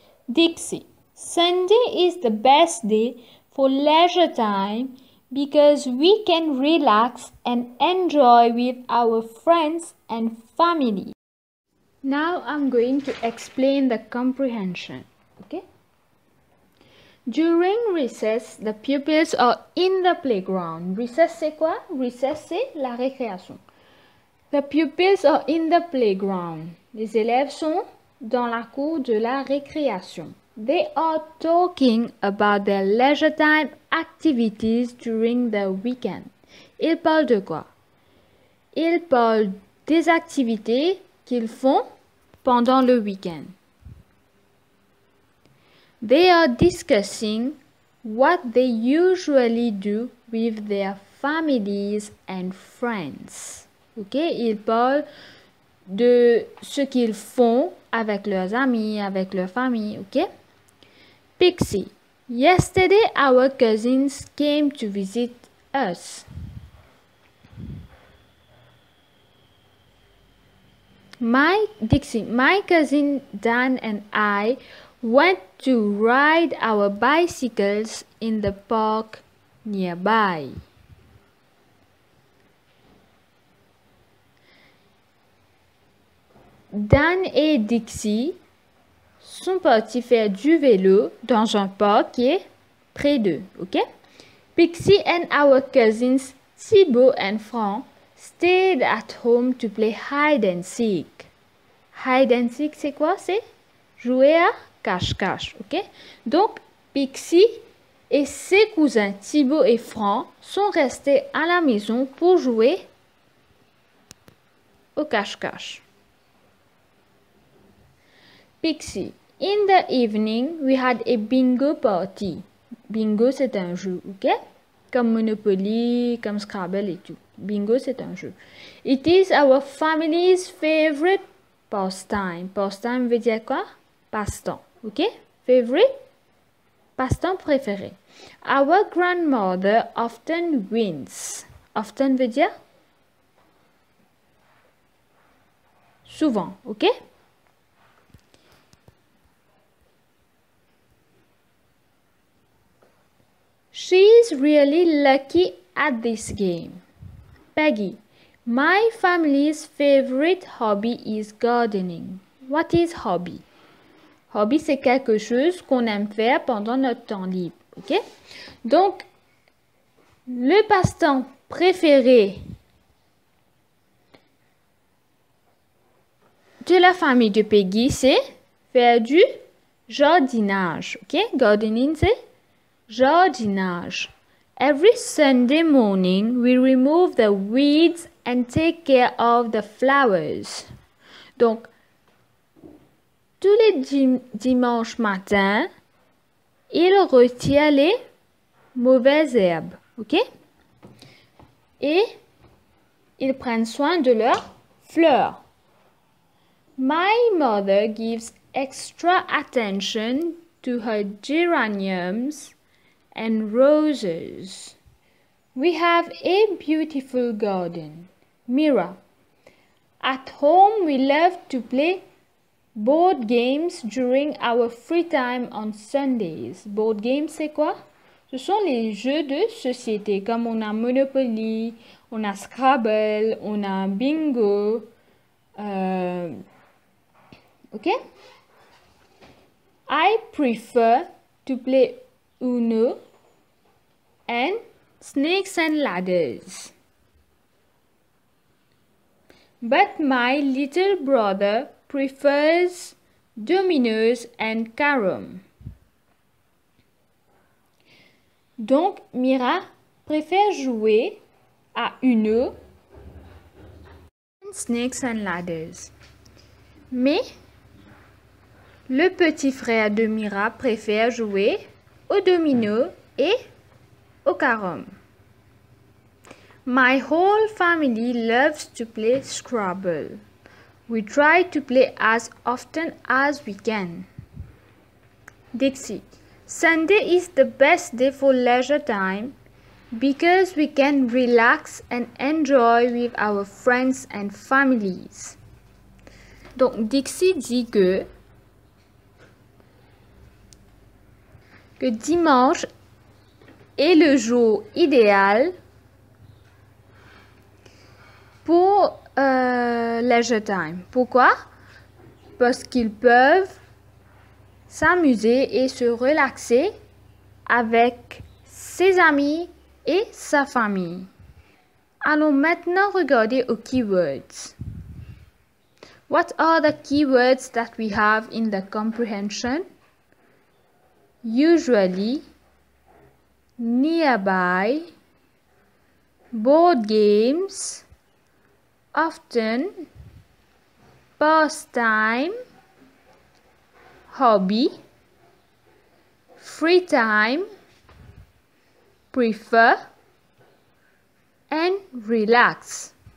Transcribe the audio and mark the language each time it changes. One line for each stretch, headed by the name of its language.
English: Dixie: Sunday is the best day for leisure time because we can relax and enjoy with our friends and family. Now I'm going to explain the comprehension. Okay? During recess, the pupils are in the playground.
French: Recess, c'est quoi? Recess, c'est la récréation.
English: The pupils are in the playground.
French: Les élèves sont dans la cour de la récréation.
English: They are talking about their leisure time activities during the weekend.
French: Ils parlent de quoi? Ils parlent des activités qu'ils font pendant le week-end.
English: They are discussing what they usually do with their families and friends. Ok?
French: Ils parlent de ce qu'ils font avec leurs amis, avec leur famille. Ok?
English: Pixie: yesterday our cousins came to visit us. My cousin Dan and I went to ride our bicycles in the park nearby.
French: Dan et Dixie sont partis faire du vélo dans un parc qui est près d'eux. Ok?
English: Pixie and our cousins Thibaut and Franck stayed at home to play hide and seek.
French: Hide and seek, c'est quoi? C'est jouer à cache-cache. Ok? Donc, Pixie et ses cousins Thibaut et Franck sont restés à la maison pour jouer au cache-cache.
English: Pixie: in the evening, we had a bingo party.
French: Bingo, c'est un jeu, ok? Comme Monopoly, comme Scrabble et tout. Bingo, c'est un jeu.
English: It is our family's favorite pastime.
French: Pastime veut dire quoi? Passe-temps, ok? Favorite? Passe-temps préféré.
English: Our grandmother often wins. Often
French: veut dire? Souvent, ok?
English: She is really lucky at this game. Peggy: my family's favorite hobby is gardening. What is hobby?
French: Hobby, c'est quelque chose qu'on aime faire pendant notre temps libre. Ok? Donc, le passe-temps préféré de la famille de Peggy, c'est faire du jardinage. Ok? Gardening, c'est jardinage.
English: Every Sunday morning, we remove the weeds and take care of the flowers.
French: Donc, tous les dimanches matins, ils retirent les mauvaises herbes. Ok? Et ils prennent soin de leurs fleurs.
English: My mother gives extra attention to her geraniums and roses. We have a beautiful garden. Mira: at home we love to play board games during our free time on Sundays.
French: Board games, c'est quoi? Ce sont les jeux de société, comme on a Monopoly, on a Scrabble, on a Bingo. Ok?
English: I prefer to play Uno and Snakes and Ladders. But my little brother prefers dominoes and carom.
French: Donc, Mira préfère jouer à Uno and snakes and ladders. Mais le petit frère de Mira préfère jouer au domino et au carrom.
English: My whole family loves to play Scrabble. We try to play as often as we can. Dixie, Sunday is the best day for leisure time because we can relax and enjoy with our friends and families.
French: Donc Dixie dit que dimanche est le jour idéal pour leisure time. Pourquoi? Parce qu'ils peuvent s'amuser et se relaxer avec ses amis et sa famille. Allons maintenant regarder aux keywords.
English: What are the keywords that we have in the comprehension? Usually, nearby, board games, often, pastime, hobby, free time, prefer, and relax.